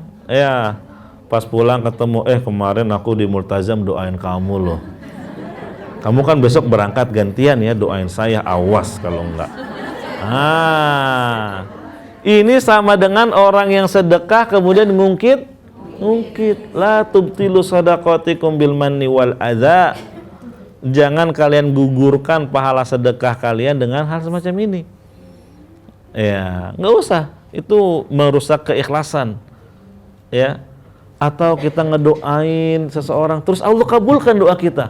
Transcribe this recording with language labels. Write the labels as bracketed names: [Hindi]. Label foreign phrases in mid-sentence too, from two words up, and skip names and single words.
[Indonesian] Ya, pas pulang ketemu, kemarin aku di multazam doain kamu loh. Kamu kan besok berangkat gantian ya, doain saya, awas kalau enggak. Ini sama dengan orang yang sedekah kemudian ngungkit. [Arabic] لا تبطلوا صدقاتكم بالمن والأذى. [Indonesian] Jangan kalian gugurkan pahala sedekah kalian dengan hal semacam ini. Ya, nggak usah. Itu merusak keikhlasan. Ya. Atau kita ngedoain seseorang terus Allah kabulkan doa kita.